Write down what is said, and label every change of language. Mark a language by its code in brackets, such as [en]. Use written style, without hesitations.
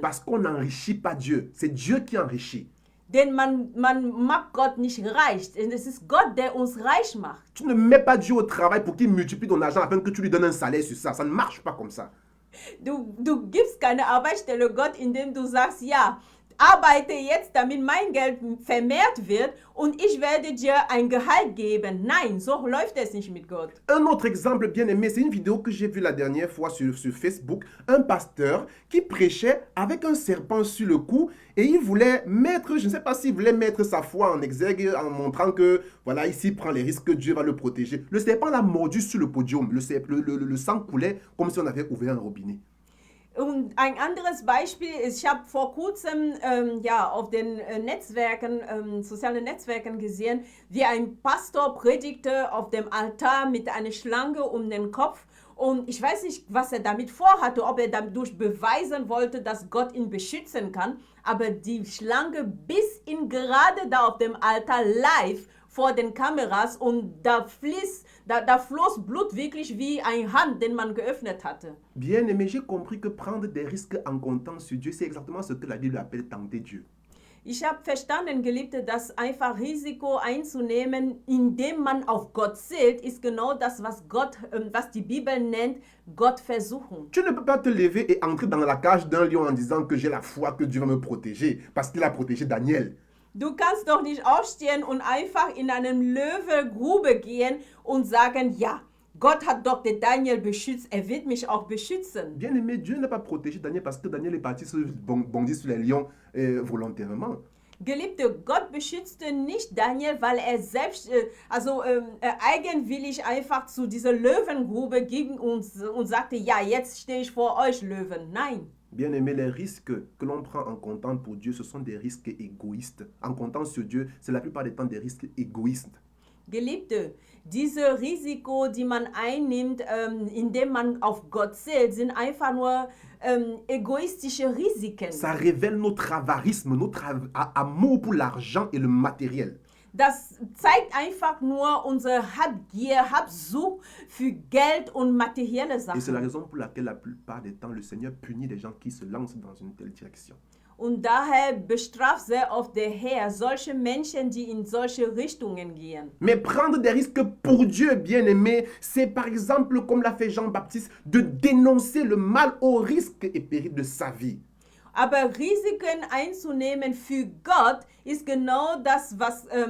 [fr] Parce qu'on n'enrichit pas Dieu, c'est Dieu qui enrichit. [de] Denn man macht Gott nicht reich. Es ist Gott, der uns reich macht. [fr] Tu ne mets pas Dieu au travail pour qu'il multiplie ton argent afin que tu lui donnes un salaire sur ça. Ça ne marche pas comme ça. [de] Du gibst keine Arbeitsstelle Gott, indem du sagst, ja, arbeite jetzt, damit mein Geld vermehrt wird und ich werde dir ein Gehalt geben. Nein, so läuft es nicht mit Gott. [fr] Un autre exemple bien aimé, c'est une vidéo que j'ai vue la dernière fois sur Facebook. Un pasteur qui prêchait avec un serpent sur le cou et il voulait mettre, je ne sais pas s'il voulait mettre sa foi en exergue en montrant que, voilà, ici il prend les risques, Dieu va le protéger. Le serpent l'a mordu sur le podium. Le sang coulait comme si on avait ouvert un robinet. [de] Und ein anderes Beispiel ist, ich habe vor kurzem auf den sozialen Netzwerken gesehen, wie ein Pastor predigte auf dem Altar mit einer Schlange um den Kopf. Und ich weiß nicht, was er damit vorhatte, ob er dadurch beweisen wollte, dass Gott ihn beschützen kann. Aber die Schlange biss ihn gerade da auf dem Altar live vor den Kameras und da floss Blut wirklich wie ein Hahn, den man geöffnet hatte. [fr] Bien aimé, j'ai compris que prendre des risques en comptant sur Dieu, c'est exactement ce que la Bible appelle tenter Dieu. [de] Ich habe verstanden, Geliebte, dass einfach Risiko einzunehmen, indem man auf Gott zählt, ist genau das, was die Bibel nennt, Gott versuchen. [fr] Tu ne peux pas te lever et entrer dans la cage d'un lion en disant que j'ai la foi que Dieu va me protéger, parce qu'il a protégé Daniel. [de] Du kannst doch nicht aufstehen und einfach in eine Löwengrube gehen und sagen, ja, Gott hat doch den Daniel beschützt, er wird mich auch beschützen. [fr] Bien aimé, Dieu n'a pas protégé Daniel parce que Daniel est parti bondir sur les lions volontairement. [de] Geliebte, Gott beschützte nicht Daniel, weil er selbst, eigenwillig einfach zu dieser Löwengrube ging und sagte, ja, jetzt stehe ich vor euch, Löwen. Nein. [fr] Bien aimé, les risques que l'on prend en comptant pour Dieu, ce sont des risques égoïstes. En comptant sur Dieu, c'est la plupart des temps des risques égoïstes. [de] Geliebte, diese Risiko, die man einnimmt, indem man auf Gott zählt, sind einfach nur égoistische Risiken. [fr] Ça révèle notre avarisme, notre amour pour l'argent et le matériel. [de] Das zeigt einfach nur unsere Habgier, Habsucht für Geld und materielle Sachen. [fr] Et c'est la raison pour laquelle la plupart des temps, le Seigneur punit les gens qui se lancent dans une telle direction. [de] Und daher bestraft sehr oft der Herr solche Menschen, die in solche Richtungen gehen. [fr] Mais prendre des risques pour Dieu, bien-aimé, c'est par exemple, comme l'a fait Jean-Baptiste, de dénoncer le mal au risque et péril de sa vie. [de] Aber Risiken einzunehmen für Gott ist genau das, was